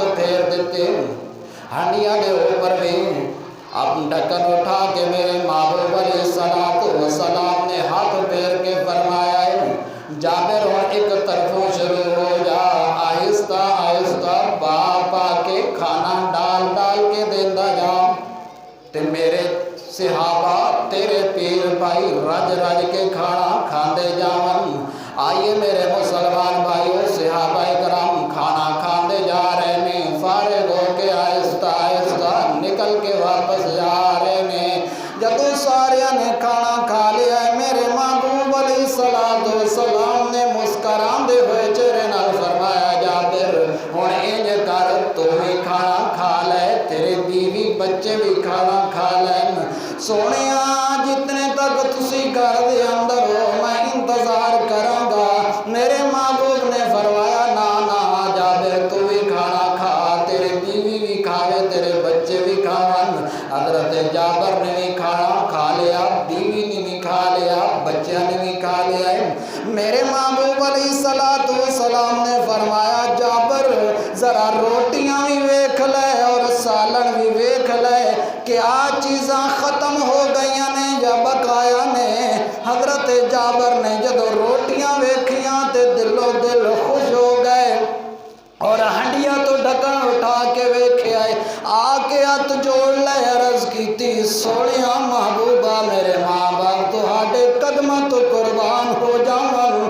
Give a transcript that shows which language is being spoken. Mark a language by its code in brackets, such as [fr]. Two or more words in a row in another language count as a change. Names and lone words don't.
[pa] پھیر دیتے، ہنڈیا کے اوپر بھی اب ڈھکن اٹھا کے میرے محبوب علیہ السلام نے ہاتھ پھیر کے فرمایا جابر اور ایک طرفوں شروع ہو جا، آہستہ آہستہ پا کے کھانا ڈال ڈال کے دیندہ جا، تے میرے صحابہ تیرے پیر بھائی رج رج کے کھانا کھاندے جاون۔ [ur] آئیے میرے مسلمان بھائیوں، صحابہ کرام کھانا کھاندے جا رہے ہیں، فارغ ہو کے آہستہ آہستہ نکل کے واپس جا رہے ہیں۔ جب سارے نے کھانا کھا لیا ہے، [pa] میرے محبوب علیہ السلام نے مسکراندے ہوئے چہرے نال فرمایا جابر ہن انج کر، تو بھی کھانا کھا لے، تیرے بیوی بچے بھی کھانا کھا لین، سونیا جتنے تک تسی گھر دے اندر ہو میں انتظار کراں گا. میرے محبوب نے فرمایا نا نا جابر تو بھی کھانا کھا، تیرے بیوی بھی کھاوے، تیرے بچے بھی کھاون. [ur] حضرت جابر نے بھی کھانا کھا لیا، بیوی نے بھی کھا لیا، بچے نے بھی کھا لیا. [pa] میرے محبوب علیہ الصلاۃ والسلام نے فرمایا جابر ذرا روٹیاں بھی ویکھ لے اور سالن بھی ویکھ لے کہ آ چیزاں ختم ہو گئی نے یا بقایا نے. حضرت جابر نے جدوں روٹیاں ویکھیاں تے دلو دل خوش ہو گئے اور ہنڈیا تو ڈھکن اٹھا کے ویکھے آئے، آکے ہتھ جوڑ لے عرض کی سونیا محبوبا میرے ماں باپ تہاڈے قدماں تو قربان ہو جاون.